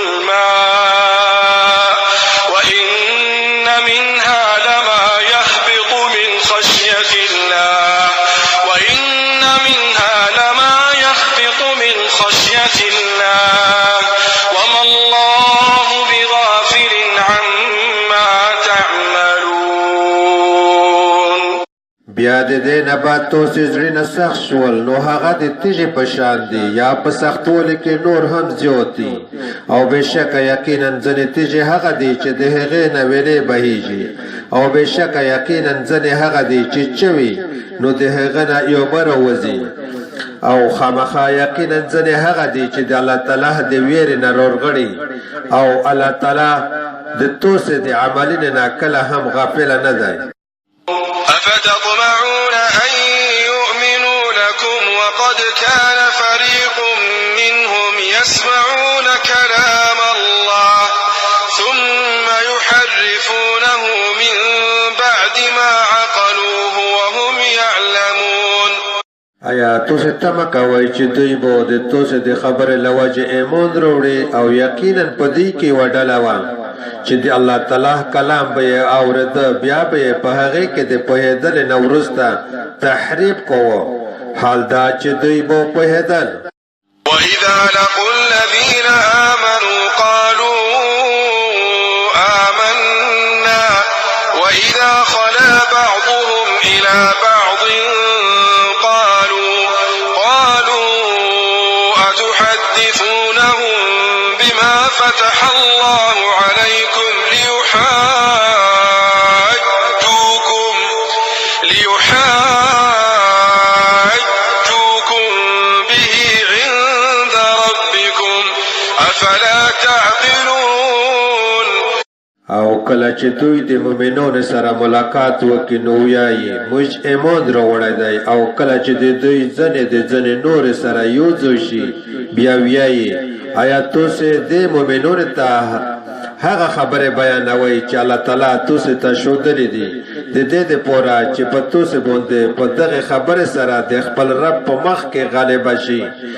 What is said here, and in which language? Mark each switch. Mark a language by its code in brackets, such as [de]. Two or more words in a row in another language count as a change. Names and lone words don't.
[ar] الماء وإن منها لما يهبط من خشية الله وما الله بغافل عما تعملون. [ps] بیا د دې نه بعد توسې زړونه سخت شول نو هغه د تیږې په شان دي یا په سختوالي کې نور هم زیات دي او بېشکه یقینا ځینې تیږې هغه دي چې د هغې نه ویلې بهیږي او بېشکه یقینا ځینې هغه دي چې چوي نو د هغه نه یو بر وځي او خامخا یقینا ځینې هغه دي چې د الله تعالی د ویرې نه رورغړي او الله تعالی د توسې د عملونو نه کله هم غافل نه دی. [ar] أفتطمعون أن يؤمنوا لكم وقد كان فريق منهم يسمعون كلام الله ثم يحرفونه من بعد ما عقلوه وهم يعلمون. [ps] آیا تاسو تمه کوئ چې دوی به د تاسو د خبرې له وجې ایمان راوړي او یقینا په دې کې یوه ډله وه چې د الله تعالی کلام به یې اورېده بیا به یې په هغې کې د پوهېدلې نه وروسته تحریف کوه حال دا چې دوی به پوهېدل. [ar] وإذا لقوا الذين آمنوا قالوا آمنا وإذا خلا بعضهم إلى بعض قالوا أتحدثونهم بما فتح الله عليكم ليحاجوكم به عند ربكم أفلا تعقلون. [ps] او کله چې دوی د مؤمنانو سره ملاقات وکړي نو وایي موږ ایمان راوړی دی او کله چې د دوی ځینې د ځینې نورې سره یو ځای شي بیا وایي آیا تاسو د مؤمنانو ته هغه خبره بیانوي چې الله تعالی تاسو ته ښودلې دي د دې دپاره چې په تاسو باندې په دغه خبره سره د خپل رب په مخ کې غالبه شي.